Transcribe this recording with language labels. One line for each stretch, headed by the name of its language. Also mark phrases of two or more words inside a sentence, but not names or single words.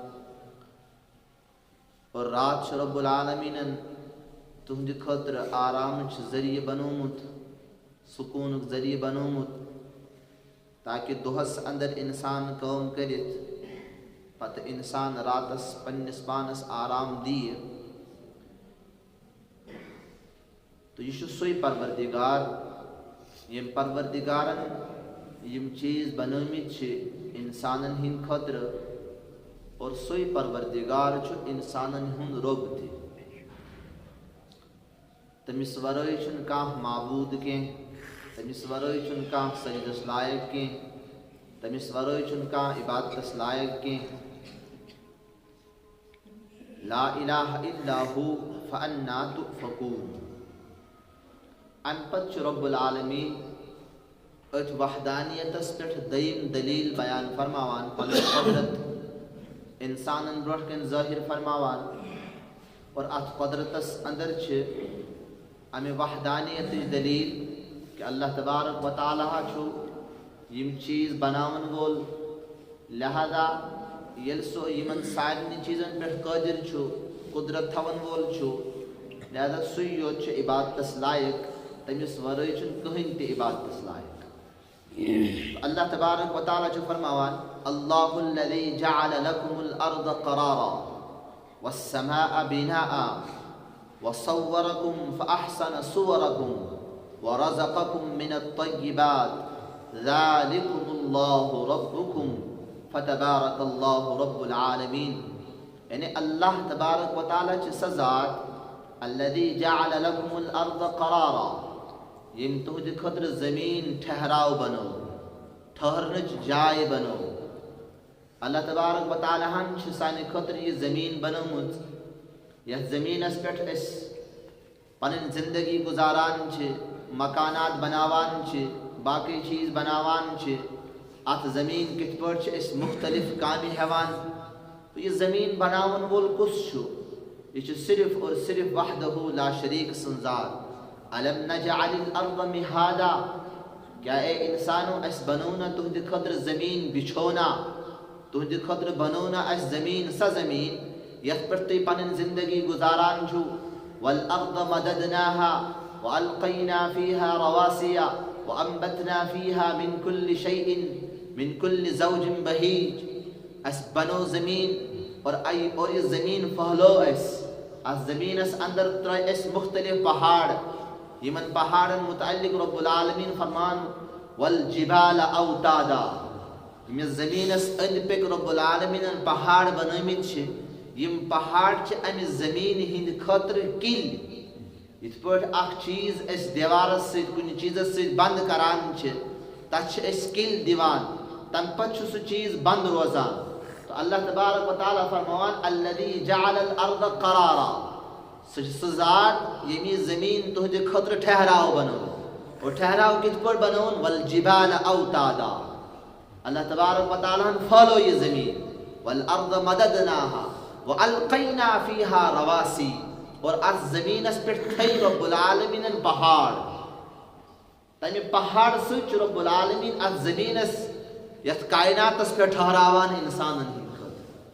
Kashmiri: اور رات چھُ رب العالمیٖنن تُہنٛدِ خٲطرٕ آرامٕچ ذٔریعہٕ بنومُت، سکوٗنُک ذٔریعہٕ بنومُت، تاکہ دۄہس اندر انسان کٲم کٔرِتھ پتہٕ انسان راتس پننس پانس آرام دِیہِ۔ تہٕ یہِ چھُ سُے پروردگار ییٚمۍ پروردگارن یِم چیٖز بنٲمٕتۍ چھِ انسانن ہٕنٛدِ خٲطرٕ، اور سُے پروردگار چھُ انسانن ہُنٛد رۄب تہِ۔ تٔمِس ورٲے چھُنہٕ کانٛہہ معبوٗد کینٛہہ، تٔمِس ورٲے چھُنہٕ کانٛہہ سجدس لایق کینٛہہ، تٔمِس ورٲے چھُنہٕ کانٛہہ عبادتس لایق کینٛہہ۔
Arabic: لا الہ الا ہو فانا تؤفکون۔
Kashmiri: امہِ پتہٕ چھُ رب العالمیٖن أتھۍ وحدانیتس پٮ۪ٹھ دوٚیِم دلیٖل بیان فرماوان، پنٕنۍ قۄدرت انسانن برونٛٹھ کَنۍ ظٲہر فرماوان، اور اتھ قۄدرتس اندر چھِ امہِ وحدانیتٕچ دلیٖل کہ اللہ تبارک و تعالیٰ چھُ یِم چیٖز بناون وول، لہذا ییٚلہِ سُہ یِمن سارنٕے چیٖزن پٮ۪ٹھ قٲدر چھُ، قدرت تھاون وول چھُ، لہذا سُے یوت چھُ عبادتس لایق، تٔمِس ورٲے چھُنہٕ کٕہٕنۍ تہِ عبادتس لایق۔ اللہ تبارک و تعالیٰ چھُ فرماوان،
Arabic: اللہ الذی جعل لکم الارض قرارا والسماء بناء وصورکم فاحسن صورکم ورزقکم من الطیبات ذالکم اللہ ربکم فتبارک اللہ رب العالمین۔
Kashmiri: یعنی اللہ تبارک و تعالیٰ چھِ سۄ ذات
Arabic: الذی جعل لکم الارض قرارا،
Kashmiri: ییٚمۍ تُہنٛدِ خٲطرٕ زمیٖن ٹھہراو بنٲو، ٹھہرنٕچ جاے بنٲو۔ اللہ تبارک و تعالیٰ ہن چھِ سانہِ خٲطرٕ یہِ زمیٖن بنٲومٕژ، یتھ زمیٖنس پٮ۪ٹھ أسۍ پنٕنۍ زندگی گُزاران چھِ، مکانات بناوان چھِ، باقٕے چیٖز بناوان چھِ۔ اتھ زمیٖن کِتھ پٲٹھۍ چھِ أسۍ مختلف کامہِ ہٮ۪وان، تہٕ یہِ زمیٖن بناون وول کُس چھُ؟ یہِ چھُ صرف اور صرف
Arabic: وحدہ لا شریٖک
Kashmiri: سٕنٛز ذات۔
Arabic: الم نجعل الارض مہادا،
Kashmiri: کیا اے انسانو اسہِ بنوو نہ تُہنٛدِ خٲطرٕ زمیٖن بچھونا، تُہنٛدِ خٲطرٕ بنوو نہ اسہِ زمیٖن سۄ زمیٖن یتھ پٮ۪ٹھ تُہۍ پنٕنۍ زندگی گُزاران چھِو۔
Arabic: والارض مددناها والقینا فیہا رواسیا وانبتنا فیہا من کل شیء من کل زوج بہیج۔
Kashmiri: اسہِ بنوو زمیٖن اور یہِ زمیٖن پھہلٲو اسہِ، اتھ زمیٖنس اندر ترٲے اسہِ مختلف پہاڑ، یِمن پہاڑن متعلق رب العالمیٖن فرمان
Arabic: والجبال اوتادا۔
Kashmiri: ییٚمِس زمیٖنس أنٛدۍ پٔکۍ رب العالمیٖنن پہاڑ بنٲمٕتۍ چھِ، یِم پہاڑ چھِ امہِ زمیٖنہِ ہِنٛدِ خٲطرٕ کِلۍ۔ یِتھ پٲٹھۍ اکھ چیٖز أسۍ دیوارس سۭتۍ کُنہِ چیٖزس سۭتۍ بنٛد کران چھِ، تتھ چھِ أسۍ کِلۍ دِوان، تمہِ پتہٕ چھُ سُہ چیٖز بنٛد روزان۔ تو اللہ تبارک و تعالیٰ فرماوان
Arabic: الذی جعل الارض قرارا،
Kashmiri: سُہ چھِ سُہ ذات ییٚمۍ یہِ زمیٖن تُہنٛدِ خٲطرٕ ٹھہراو بنٲو، اور ٹھہراو کِتھ پٲٹھۍ بنٲوُن؟
Arabic: والجبال اوتادا،
Kashmiri: اللہ تبارک و تعالیٰ ہن پھہلٲو یہِ زمیٖن۔
Arabic: والارض مددناها والقینا فیہا رواسی،
Kashmiri: اور اتھ زمیٖنس پٮ۪ٹھ تھٲے رب العالمیٖنن پہاڑ، تمہِ پہاڑ سۭتۍ چھُ رب العالمیٖن اتھ زمیٖنس یتھ کائناتس پٮ۪ٹھ ٹھہراوان انسانن ہٕنٛدِ خٲطرٕ۔